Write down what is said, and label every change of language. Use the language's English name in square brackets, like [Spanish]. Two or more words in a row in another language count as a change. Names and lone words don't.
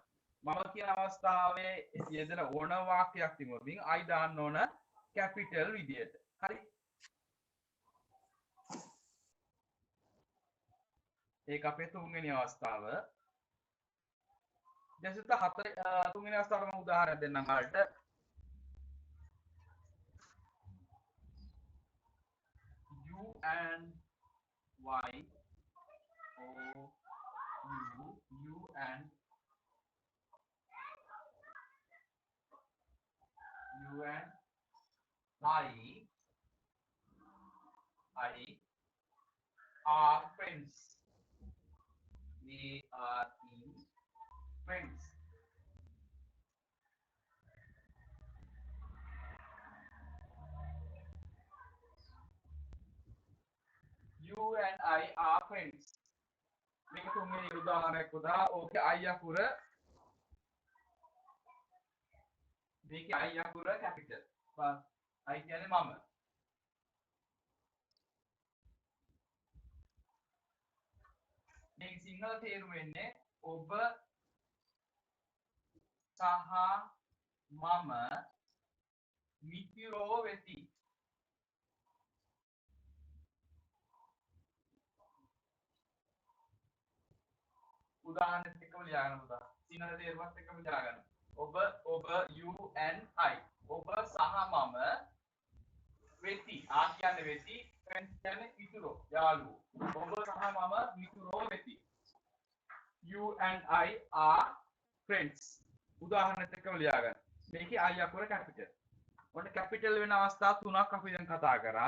[Sinhala] මම කියන අවස්ථාවේ යෙදෙන ඕන වාක්‍යයක් තිබුණොත් I දාන්න ඕන කැපිටල් විදියට. හරි. ඒක අපේ තුන්වෙනි අවස්ථාව. දැන් තුන්වෙනි අවස්ථාවට මම උදාහරණයක් දෙන්නම් ඔයාලට. [English] U and Y O U and I are friends. They are friends. You and I are friends. [Sinhala] මේක තුන්වෙනි උදාහරණයක් පුතා. ඕකේ I අකුර මේකේ I අකුර කැපිටල්. I කියන්නේ මම. මේක සිංහල තේරුම වෙන්නේ ඔබ සහ මම මිත්‍රෝ වෙති. උදාහරණයක් එක්කම ලියාගන්න පුතා. සිංහල තේරුමත් එක්කම ලියාගන්න. ඔබ [English] you and I. [Sinhala] ඔබ සහ මම වෙති. ආ කියන්නේ වෙති. friends කියන්නේ මිතුරෝ, යාළුවෝ. ඔබ සහ මම මිතුරෝ වෙති. [English] You and I are friends. [Sinhala] උදාහරණයක් එක්කම ලියාගන්න. මේකේ I අකුර කැපිටල්. ඔන්න කැපිටල් වෙන අවස්ථා තුනක් අපි දැන් කතා කරා.